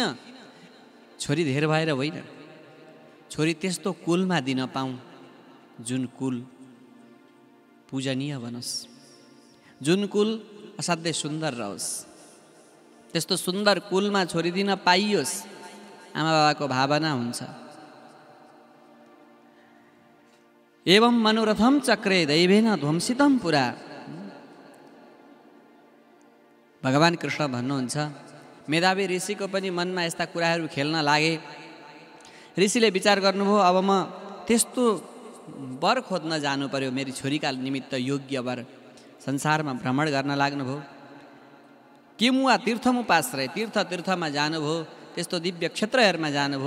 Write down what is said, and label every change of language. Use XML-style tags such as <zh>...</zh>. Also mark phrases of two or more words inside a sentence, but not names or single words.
<ne>छोरी धेर भएर होइन, छोरी त्यस्तो कुलमा दिन पाऊँ जुन कुल पूजनीय बनोस्, जुन कुल असाध्यै सुन्दर रहोस्। त्यस्तो सुन्दर कुलमा छोरी दिन पाइयोस्, आमा बाबाको भावना हुन्छ।</ne> <sa>एवं मनोरथम चक्रे दैवेन ध्वंसितम पुरा।</sa> <ne>भगवान कृष्ण भन्नुहुन्छ, मेधावी ऋषिको पनि मनमा यस्ता कुराहरू खेल्न लागे। ऋषिले विचार गर्नुभयो, अब म त्यस्तो वर खोज्न जानु पर्यो, मेरी छोरीका निमित्त योग्य वर। संसारमा भ्रमण गर्न लाग्नुभयो।</ne> <sa>केमुवा तीर्थमुपाश्रय</sa> <ne>तीर्थमा जानुभयो, त्यस्तो दिव्य क्षेत्रहरूमा जानुभयो।</ne>